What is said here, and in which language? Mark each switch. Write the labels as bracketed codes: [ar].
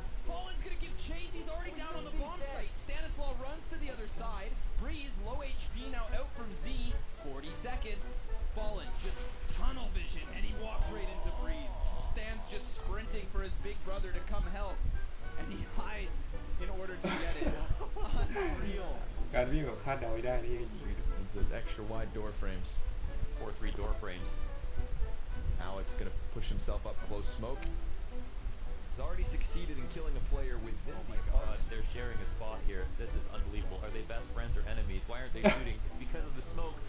[en] Fallen's gonna give chase. He's already down on the bomb site. Stanislav runs to the other side. Breeze, low HP now out from Z. 40 seconds. Fallen just tunnel vision, and he walks right into Breeze. Stan's just sprinting for his big brother to come help. And he hides in order to get it. Unreal. [th] การวิ่งแบบคาดเดาไม่ได้นี่ก็ยิงไม่โดน [en] It's those extra wide door frames. 4-3 door frames. Alex gonna push himself up close smoke. He's already succeeded in killing a player within the apartment. They're sharing a spot here. This is unbelievable. Are they best friends or enemies? Why aren't they shooting? It's because of the smoke.